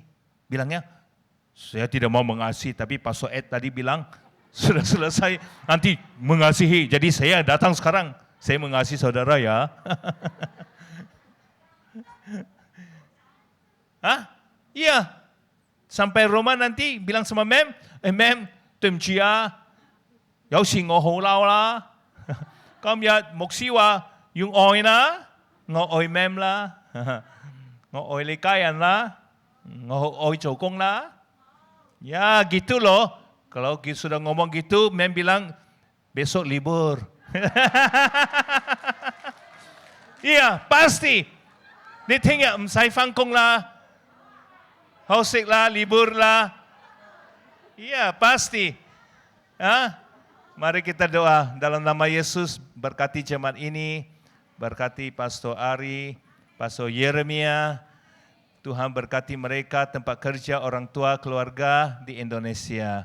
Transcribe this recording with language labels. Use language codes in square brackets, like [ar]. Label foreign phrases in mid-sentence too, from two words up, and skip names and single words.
[id] Bilangnya, saya tidak mau mengasihi, tapi Pastor Ed tadi bilang, sudah selesai, nanti mengasihi. Jadi saya datang sekarang, saya mengasihi saudara ya. Iya. Sampai rumah nanti bilang sama Mem, Mem, [yue] 對唔住啊，有時我好嬲啦。今日牧師話要愛啦，我愛 Mem 啦，我愛你家人啦，我愛做工啦. [id] Ya gitu loh. Kalau sudah ngomong gitu, Mem bilang besok libur. Iya, pasti. [yue] Ni 聽日唔使返工啦，休息啦， [id] libur lah. Iya, pasti. Mari kita doa dalam nama Yesus, berkati jemaat ini, berkati Pastor Ari, Pastor Yeremia. Tuhan berkati mereka, tempat kerja, orang tua, keluarga di Indonesia.